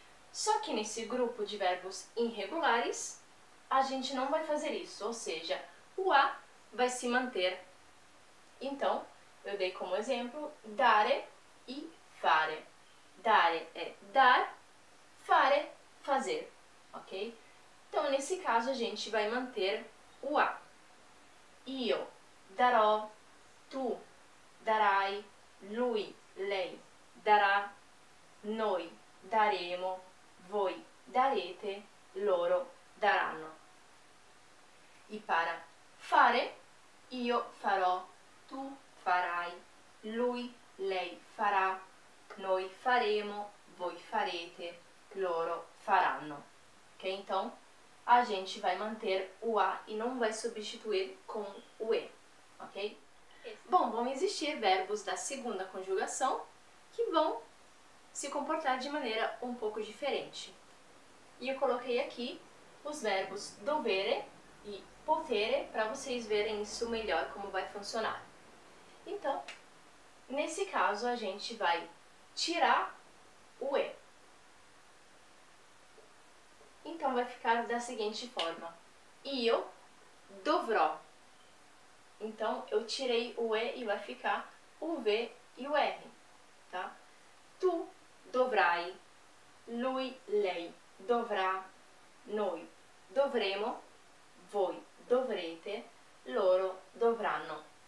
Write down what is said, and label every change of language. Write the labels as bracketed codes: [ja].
[pt] Só que nesse grupo de verbos irregulares, a gente não vai fazer isso, ou seja, o a vai se manter. Então, eu dei como exemplo dare e fare. Dare é dar, fare, fazer, ok? Então, nesse caso, a gente vai manter o a. [it] Io darò, tu darai, lui, lei darà, noi daremo, voi darete, loro daranno. E para fare, io farò, tu farai, lui, lei farà, noi faremo, voi farete, loro faranno. [pt] Ok? Então, a gente vai manter o a e não vai substituir com o e. Ok? Bom, vão existir verbos da segunda conjugação que vão se comportar de maneira um pouco diferente. E eu coloquei aqui os verbos dovere e potere para vocês verem isso melhor como vai funcionar. Então, nesse caso, a gente vai tirar o e. Então, vai ficar da seguinte forma. [it] Io dovrò. [pt] Então, eu tirei o e e vai ficar o v e o r, tá? [it] Tu dovrai, lui, lei dovrà, noi dovremo, voi dovrete, loro dovranno.